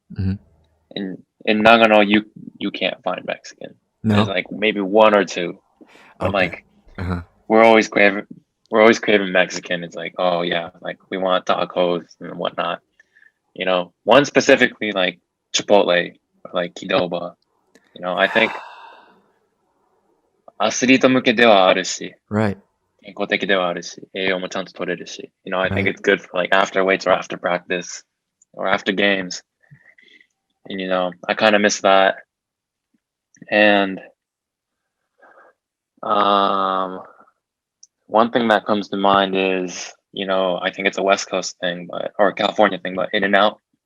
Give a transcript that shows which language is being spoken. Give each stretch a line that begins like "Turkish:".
English: Mhm. In Nagano, you can't find Mexican. There's No. like maybe one or two. But Okay. like Uh-huh. we're always craving Mexican. It's like, oh yeah, like we want tacos and whatnot. One specifically like Chipotle or like QDOBA. I think
Japanese: アスリート向けではあるし、
English: Right.
Japanese: 健康的ではあるし、栄養もちゃんと取れるし。
English: I think it's good for like after weights or after practice or after games. And I kind of miss that. And one thing that comes to mind is, I think it's a West Coast thing, or a California thing, but In-N-Out.